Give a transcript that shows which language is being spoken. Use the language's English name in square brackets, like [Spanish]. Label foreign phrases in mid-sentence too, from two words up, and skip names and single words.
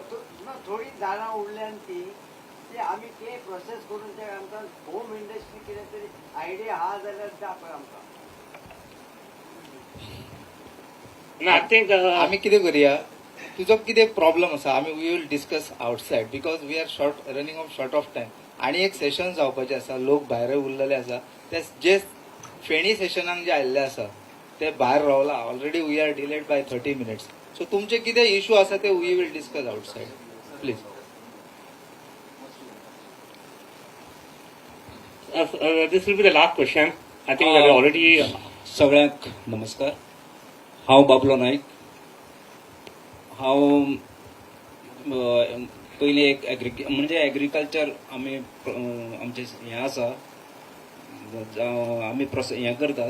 [Konkani] थोडी झाडां उरल्यान ती ते आमी ते प्रोसेस करून ते आमकां होम इंडस्ट्री कितें तरी आयडिया आहा जाल्यार दाखय आमकां. [English] I think [Konkani] आम्ही कितें करया तुजो कितें प्रॉब्लम आसा आमी [English] we will discuss outside because we are running of short of time [Konkani] आणि एक सेशन जावपाचें आसा लोक भायर उरलेले आसा ते जे फेणी सेशनाक जे आयिल्ले आसा ते भायर रावला [English] already we are delayed by 30 minutes [Konkani] सो तुमचे कितें इश्यू आसा ते [English] we will discuss outside please. This will be the last question. I think we have already. [Konkani] सगळ्यांक नमस्कार. हांव बाबलो नाईक. हांव पयलीं एक म्हणजे एग्रीकल्चर आमी आमचे हें आसा आमी हें करतात.